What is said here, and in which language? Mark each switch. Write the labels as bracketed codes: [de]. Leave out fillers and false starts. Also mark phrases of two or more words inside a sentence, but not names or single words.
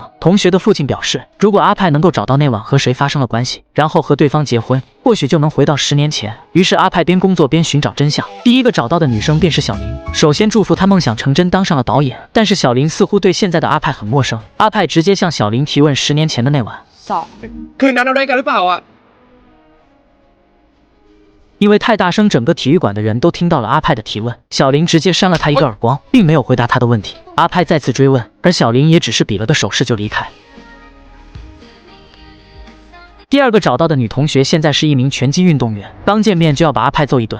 [zh] 同学的父亲表示，如果阿派能够找到那晚和谁发生了关系，然后和对方结婚，或许就能回到10年前。于是阿派边工作边寻找真相。第一个找到的女生便是小林，首先祝福她梦想成真，当上了导演。但是小林似乎对现在的阿派很陌生，阿派直接向小林提问10年前的那晚。 [th] คืนนั้นเราได้กันหรือเปล่าอ่ะ [zh] 因为太大声，整个体育馆的人都听到了阿派的提问。小林直接扇了他一个耳光，并没有回答他的问题。阿派再次追问，而小林也只是比了个手势就离开。第二个找到的女同学现在是一名拳击运动员，刚见面就要把阿派揍一顿。